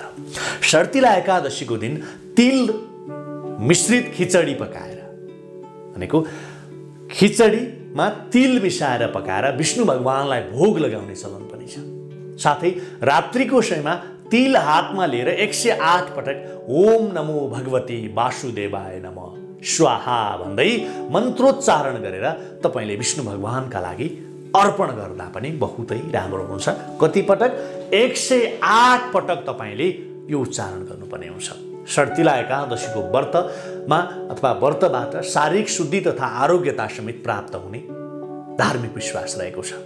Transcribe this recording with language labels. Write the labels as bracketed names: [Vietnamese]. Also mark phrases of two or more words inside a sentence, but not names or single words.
[Nepali] शर्तिला एकादशीको दिन तिल मिश्रित खिचडी पकाएर, भनेको खिचडीमा तिल मिसाएर पकाएर विष्णु भगवानलाई भोग लगाउने चलन पनि छ। साथै रात्रिको समयमा तिल हातमा लिएर 108 पटक [Sanskrit] ओम नमो भगवती वासुदेवाय नमः स्वाहा [Nepali] भन्दै मन्त्रोच्चारण गरेर तपाईँले विष्णु भगवानका लागि अर्पण गर्दा पनि बहुतै राम्रो हुन्छ। कति पटक? 108 पटक तपाईँले यो उच्चारण गर्नुपर्ने हुन्छ। शर्तिला एकादशीको व्रतमा अथवा व्रतबाट शारीरिक शुद्धि तथा आरोग्यता समेत प्राप्त हुने धार्मिक विश्वास रहेको छ।